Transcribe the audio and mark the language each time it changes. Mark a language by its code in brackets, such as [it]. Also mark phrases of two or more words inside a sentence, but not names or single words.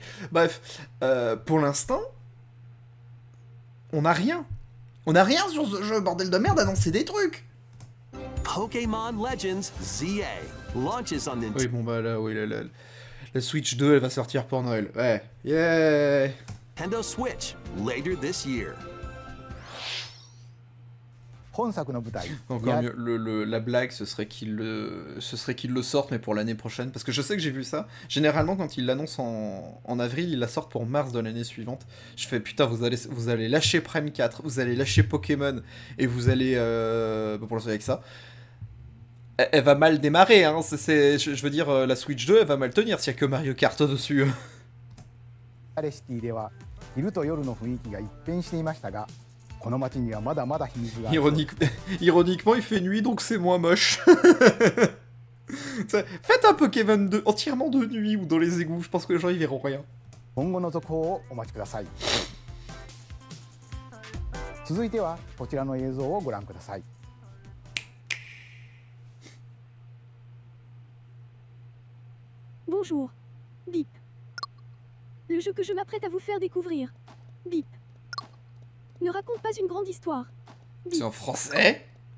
[fr] Bref, pour l'instant, on n'a rien. On n'a rien sur ce jeu, bordel de merde, annoncer des trucs. [en] Pokémon Legends ZA launches on Nintendo. [fr] Oui, bon bah là, oui, la Switch 2, elle va sortir pour Noël. Ouais, yeah. [en] Nintendo Switch later this year. [ja] 本作の舞台 [fr] Encore mieux, la blague, ce serait qu'il le sorte, mais pour l'année prochaine. Parce que je sais que j'ai vu ça. Généralement, quand il l'annonce en avril, il la sort pour mars de l'année suivante. Je fais, putain, vous allez lâcher Prime 4, vous allez lâcher Pokémon, et vous allez... pour l'instant, avec ça. Elle va mal démarrer, hein. Je veux dire, la Switch 2, elle va mal tenir s'il y a que Mario Kart dessus. [ja] アレシティでは昼と夜の雰囲気が一変していましたが、この街にはまだまだ秘密がある。 [fr] Ironiquement, il fait nuit, donc c'est moins moche. Faites un Pokémon entièrement de nuit ou dans les égouts, je pense que les gens y verront rien. [ja] 今後の続報をお待ちください。続いてはこちらの映像をご覧ください。 [fr] Bonjour. Bip. Le jeu que je m'apprête à vous faire découvrir. Bip. Ne raconte pas une grande histoire. C'est en français? Mais